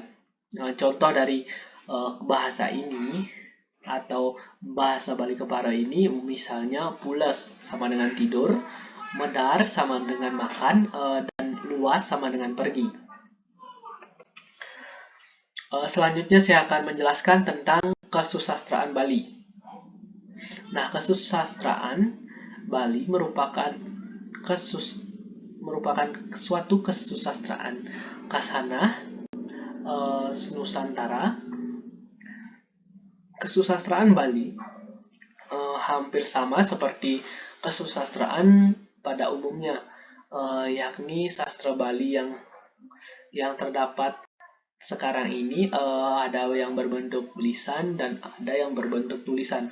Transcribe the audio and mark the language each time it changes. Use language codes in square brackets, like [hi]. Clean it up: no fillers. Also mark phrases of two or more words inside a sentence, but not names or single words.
[id] Contoh dari bahasa ini atau bahasa Bali Kepara ini misalnya pules sama dengan tidur, medar sama dengan makan, dan luas sama dengan pergi. Selanjutnya saya akan menjelaskan tentang kesusastraan Bali. Nah, kesusastraan Bali merupakan suatu kesusastraan khasanah Nusantara. Kesusastraan Bali hampir sama seperti kesusastraan pada umumnya, yakni sastra Bali yang terdapat sekarang ini ada yang berbentuk lisan dan ada yang berbentuk tulisan.